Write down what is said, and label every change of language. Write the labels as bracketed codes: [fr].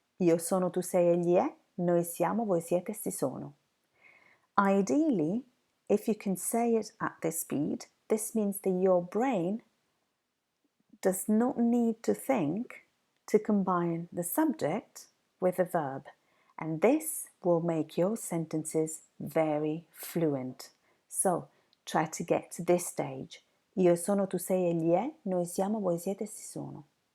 [it] Io sono, tu sei, egli è, noi siamo, voi siete, essi sono. [en] Ideally, if you can say it at this speed, this means that your brain does not need to think to combine the subject with the verb, and this will make your sentences very fluent. So, try to get to this stage. [it] Io sono, tu sei, egli è, noi siamo, voi siete, essi sono.